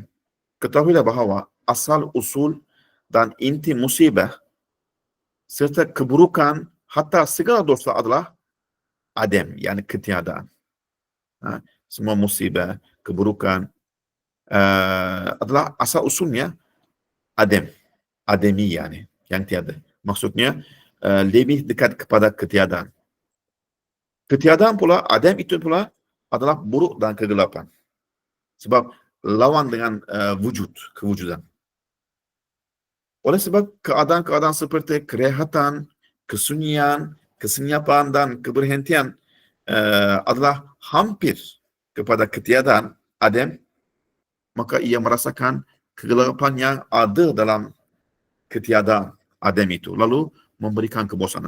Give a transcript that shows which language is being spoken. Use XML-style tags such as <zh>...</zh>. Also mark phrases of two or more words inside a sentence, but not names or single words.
<ms>Ketahuilah bahawa asal usul dan inti musibah serta keburukan hatta segala dosa adalah adem, yakni ketiadaan. Semua musibah, keburukan adalah asal usulnya adem, ademi yani, yang tiada. Maksudnya lebih dekat kepada ketiadaan. Ketiadaan pula, adem itu pula adalah buruk dan kegelapan. Sebab lawan dengan wujud, kewujudan. Oleh sebab keadaan-keadaan seperti kerehatan, kesunyian, kesenyapan dan keberhentian adalah hampir kepada ketiadaan adem, maka ia merasakan kegelapan yang ada dalam ketiadaan adem itu, lalu memberikan kebosanan.</ms>